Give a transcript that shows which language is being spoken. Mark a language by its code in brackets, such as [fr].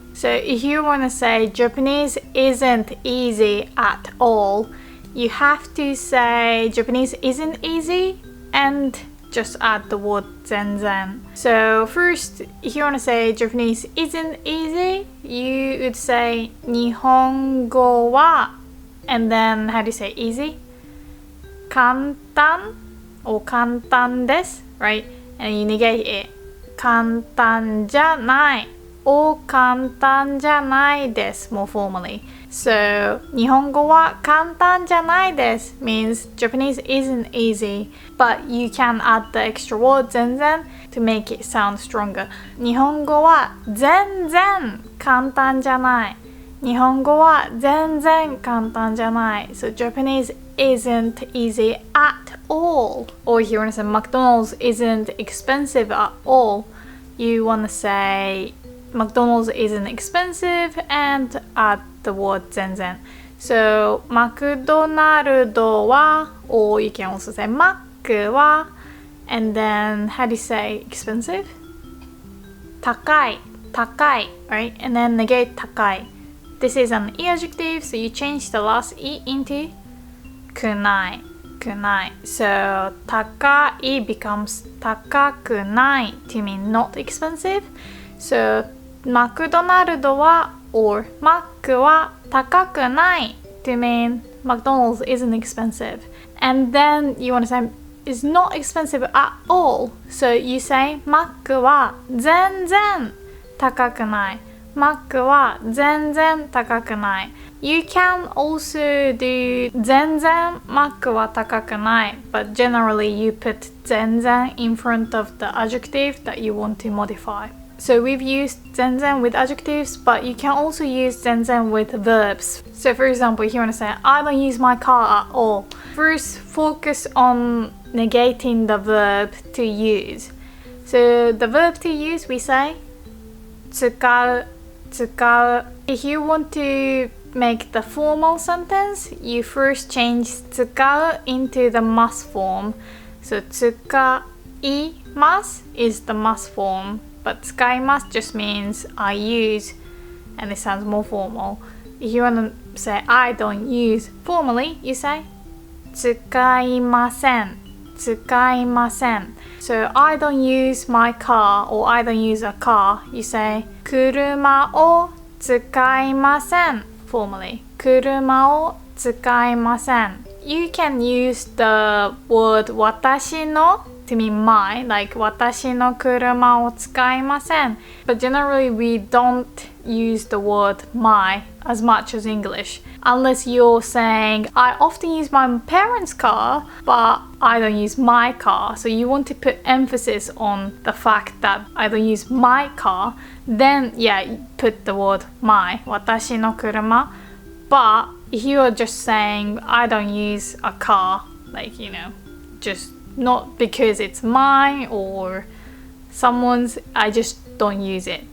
[en] So if you want to say Japanese isn't easy at all, you have to say Japanese isn't easy and just add the word 全然. So first, if you want to say Japanese isn't easy, you would say [ja] 日本語は [en] and then how do you say easy? [ja] 簡単 [en] or [ja] 簡単です, [en] right? And you negate it. [ja] 簡単じゃない [en] or [ja] 簡単じゃないです [en] more formally. So [ja] 日本語は簡単じゃないです [en] means Japanese isn't easy, but you can add the extra word 全然 to make it sound stronger. [ja] 日本語は全然簡単じゃない。日本語は全然簡単じゃない。 [en] So Japanese isn't easy at all. Or if you want to say McDonald's isn't expensive at all, you want to say McDonald's isn't expensive and add the word 全然. So [ja] マクドナルドは [en] or you can also say [ja] マックは [en] and then how do you say expensive? [ja] 高い [en] right? And then negate 高い. This is an e adjective, so you change the last e into [ja] くない [en] So [ja] 高い [en] becomes [ja] 高くない [en] to mean not expensive. So [ja] マクドナルドは [en] or [ja] マックは高くない [en] to mean McDonald's isn't expensive. And then you want to say it's not expensive at all. [ja] So you say マックは全然高くない。マックは全然高くない。 [en] You can also do [ja] 全然マックは高くない [en] but generally you put 全然 in front of the adjective that you want to modify. So we've used 全然 with adjectives, but you can also use 全然 with verbs. So for example, if you want to say, I don't use my car at all. First, focus on negating the verb to use. So the verb to use, we say [ja] 使う. [en] If you want to make the formal sentence, you first change [ja] 使う [en] into the must form. So [ja] 使います [en] is the must form, but 使います just means I use, and it sounds more formal. If you want to say I don't use formally, you say [ja] 使いません使いません [en] So I don't use my car or I don't use a car. You say [ja] 車を使いません [en] formally. [ja] 車を使いません [en] You can use the word [ja] 私の [en] to mean my, like [ja] 私の車を使いません [en] But generally we don't use the word my as much as English unless you're saying I often use my parents' car but I don't use my car, so you want to put emphasis on the fact that I don't use my car, then yeah, you put the word my [ja] 私の車 [en] But if you are just saying I don't use a car, like just not because it's mine or someone's, I just don't use it.